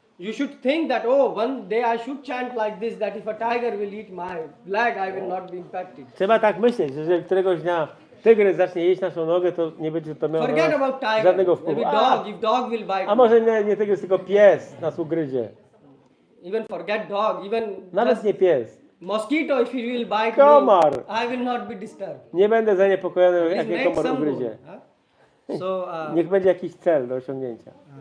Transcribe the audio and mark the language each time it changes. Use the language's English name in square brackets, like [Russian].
[English] You should think that, oh, one day I should chant like this, that if a tiger will eat my leg, I will not be impacted. [Polish] Trzeba tak myśleć, że jeżeli któregoś dnia tygrys zacznie jeść naszą nogę, to nie będzie to miało [English] Forget about tiger. [Polish] żadnego wpływu. [English] Maybe dog, if dog will bite. [Polish] A może nie tygrys, tylko pies nas ugryzie. [English] Even forget dog, even [Polish] Nawet [English] just [Polish] nie pies. [English] mosquito, if he will bite [Polish] Komar. [English] me, I will not be disturbed. [Polish] Nie będę zaniepokojony, [English] Please [Polish] jak mnie [English] make [Polish] komar [English] some [Polish] ugryzie. [English] room, huh? So, [Polish] Niech będzie jakiś cel do osiągnięcia.